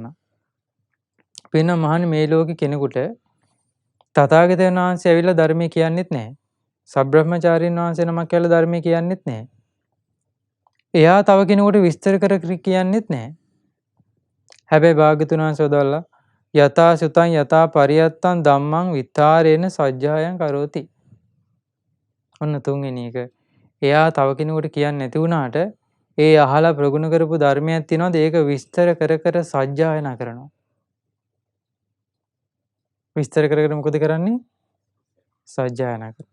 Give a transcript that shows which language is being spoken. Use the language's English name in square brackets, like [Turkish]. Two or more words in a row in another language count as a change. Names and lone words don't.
[Sinhala] පින්න මහන්නේ මේ ලෝකේ කෙනෙකුට තථාගතයන් වහන්සේ ඇවිල්ලා ධර්මයේ කියන්නෙත් නැහැ. සබ්‍රහ්මචාරීන් වහන්සේ නමක් කියලා ධර්මයේ කියන්නෙත් නැහැ. එයා තව කෙනෙකුට විස්තර කර කර කියන්නෙත් නැහැ. හැබැයි භාග්‍යතුන් වහන්සේ වදාළා [Pali] යතා සුතං යතා පරියත්තං ධම්මං විත්තාරේන සජ්ජායං කරෝති. [Sinhala] ඔන්න තුන්වෙනි එක. එයා තව කෙනෙකුට කියන්නේ නැති වුණාට ඒ අහලා ප්‍රගුණ කරපු ධර්මයක් තියෙනවාද ඒක විස්තර කර කර සජ්ජායනා කරනවා. විස්තර කර කර මොකද කරන්නේ? සජ්ජායනා කරනවා.